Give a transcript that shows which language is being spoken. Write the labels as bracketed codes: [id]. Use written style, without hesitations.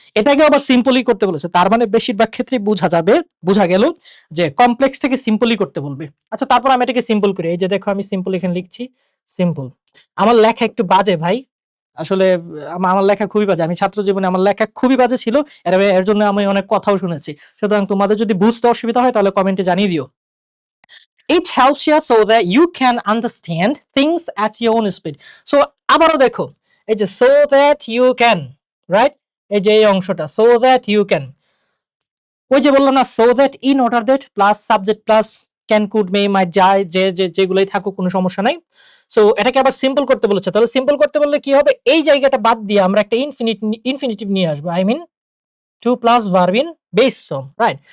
[bn] এটাকে আবার সিম্পলি করতে বলেছে, তার মানে বেশিরভাগ ক্ষেত্রে বোঝা গেল যে কমপ্লেক্স থেকে সিম্পলি করতে বলবে। আচ্ছা, তারপর আমি এটাকে সিম্পল করি, এই যে দেখো আমি সিম্পল এখানে লিখছি, সিম্পল। আমার লেখা একটু বাজে ভাই, আসলে আমার লেখা খুবই বাজে, আমি ছাত্র জীবনে আমার লেখা খুবই বাজে ছিল, এর জন্য আমি অনেক কথাও শুনেছি। সুতরাং তোমাদের যদি বুঝতে অসুবিধা হয় তাহলে কমেন্টে জানিয়ে দিও। [en] It helps you so that you can understand things at your own speed. [bn] So আবারও দেখো, এই যে [en] so that you can, right? [bn] এই যে এই অংশটা so that you can, ওই যে বললাম না [en] so that, in order that plus subject plus can could may might [bn] যায়, যেগুলাই থাকুক কোনো সমস্যা নাই। সো এটাকে আবার সিম্পল করতে বলেছে, তাহলে সিম্পল করতে বললে কি হবে, এই জায়গাটা বাদ দিয়ে আমরা একটা ইনফিনিটিভ নিয়ে আসবো, [en] I mean to plus verb in base form, right?